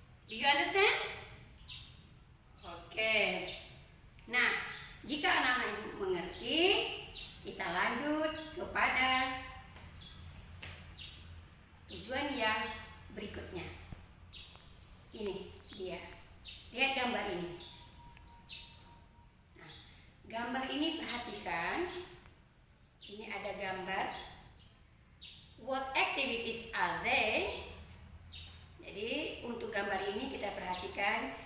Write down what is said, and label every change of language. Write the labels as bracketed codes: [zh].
[en] Do you understand? [id] Oke. Nah, jika anak-anak ibu mengerti, kita lanjut kepada tujuan yang berikutnya. Ini dia. Lihat gambar ini. Nah, gambar ini perhatikan. Ini ada gambar. [en] What activities are they? [id] Jadi untuk gambar ini kita perhatikan.